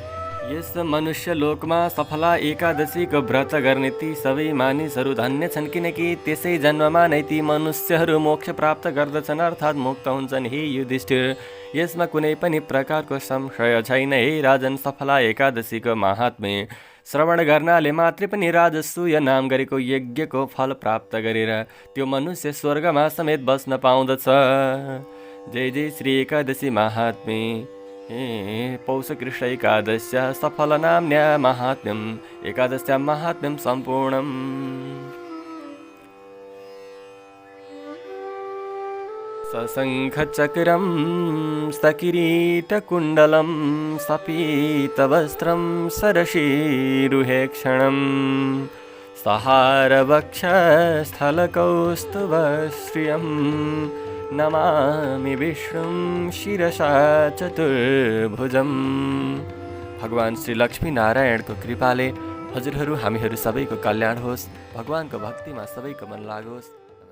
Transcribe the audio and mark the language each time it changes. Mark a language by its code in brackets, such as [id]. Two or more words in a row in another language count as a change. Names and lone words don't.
[ne] यस मनुष्य लोकमा सफला एकादशीको व्रत गर्ने ती सबै मानिसहरू धन्य छन्, किनकि त्यसै जन्ममा नै ती मनुष्यहरू मोक्ष प्राप्त गर्दछन् अर्थात् मुक्त हुन्छन्। हे युधिष्ठिर, यसमा कुनै पनि प्रकारको संशय छैन। हे राजन, सफला एकादशीको महात्म्य श्रवण गर्नाले मात्रै पनि राजसूय नाम गरेको यज्ञको फल प्राप्त गरेर त्यो मनुष्य स्वर्गमा समेत बस्न पाउँदछ। [sa] जय जय श्री एकादशी महात्म्य। पौष कृष्ण एकादश्या सफल नाम्न्या महात्म्यम् एकादश्या महात्म्यं सम्पूर्णम्। सशङ्खचक्रं सकिरीटकुण्डलं सपीतवस्त्रं सरशीरुहे क्षणं सहारवक्षस्थलकौस्तुभश्रियं नमामि विष्णुं शिरसा चतुर्भुजम्। [ne] भगवान श्री लक्ष्मी नारायणको कृपाले हजुरहरू हामीहरू सबैको कल्याण होस्। भगवानको भक्तिमा सबैको मन लागोस्।